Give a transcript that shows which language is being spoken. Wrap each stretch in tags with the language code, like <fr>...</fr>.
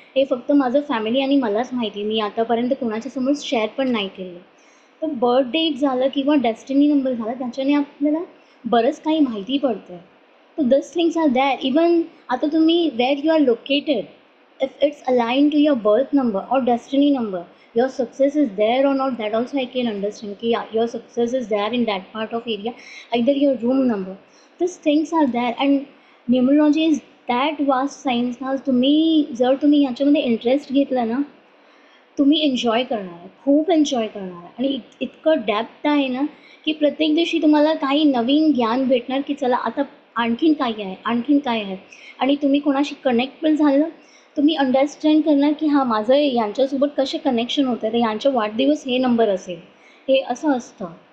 <mr>हे फक्त माझं फॅमिली आणि मलाच माहिती. मी आतापर्यंत कोणाच्या समोर शेअर पण नाही केलं. तर बर्थ डेट झालं किंवा डेस्टिनी नंबर झाला त्याच्याने आपल्याला बरंच काही माहिती पडतं.</mr> <en>So these things are there. Even</en> <mr>आता तुम्ही</mr> <en>where you are located, if it's aligned to your birth number or destiny number, your success is there or not, that also I can understand.</en> <mr>कि</mr> <en>yeah, your success is there in that part of area, either your room number. These things are there and numerology is that vast science</en> <mr>ना तुम्ही जर तुम्ही याच्यामध्ये interest घेतला ना तुम्ही enjoy करणार आहे, खूप एन्जॉय करणार आहे आणि इतकं डेप्थ आहे ना, की प्रत्येक दिवशी तुम्हाला काही नवीन ज्ञान भेटणार, की चला आता आणखीन काय आहे, आणखीन काय आहे आणि तुम्ही कोणाशी कनेक्ट पण झालं, तुम्ही अंडरस्टँड करणार, की हां, माझं यांच्यासोबत कसे कनेक्शन होतं, तर यांचा वाढदिवस हे नंबर असेल, हे असं असतं.</mr>